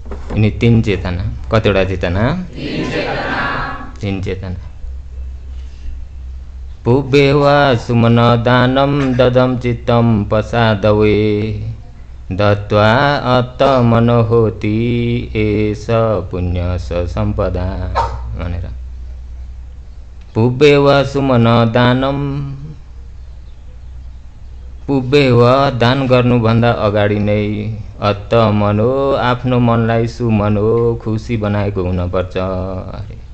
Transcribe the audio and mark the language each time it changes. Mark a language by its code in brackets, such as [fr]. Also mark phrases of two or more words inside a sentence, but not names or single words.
[ne] यिनी तीन चेतना। कतिवटा चेतना? तीन चेतना। [pi] पुब्बेवा सुमन दानम ददम चित्तम पसादवे दत्वा आत्मनो होति एष पुण्य स सम्पदा भनेर। पुब्बेवा सुमन दानम, [ne] पुब्बेवा दान गर्नुभन्दा अगाडि नै आत्मनो आफ्नो मनलाई सुमनो खुसी बनाएको हुनुपर्छ अरे।